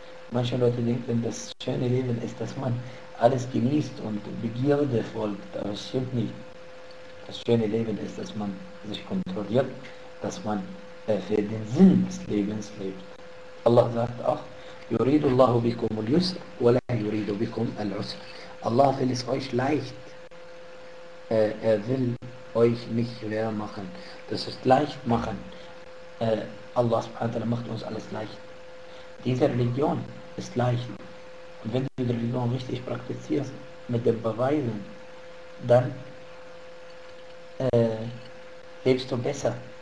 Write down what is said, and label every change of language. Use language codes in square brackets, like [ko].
[de] Manche Leute denken, das schöne Leben ist, dass man alles genießt und Begierde folgt, aber es stimmt nicht. Das schöne Leben ist, dass man sich kontrolliert, dass man für den Sinn des Lebens lebt. Allah sagt auch, [ar] يُرِيدُ اللَّهُ بِكُمُ الْيُسْرَ وَلَا يُرِيدُ بِكُمُ الْعُسْرَ. [de] Allah will es euch leicht. Er will euch nicht schwer machen. Das ist leicht machen. Allah macht uns alles leicht. Diese Religion ist leicht. Und wenn du die Religion richtig praktizierst, mit den Beweisen, dann lebst du besser.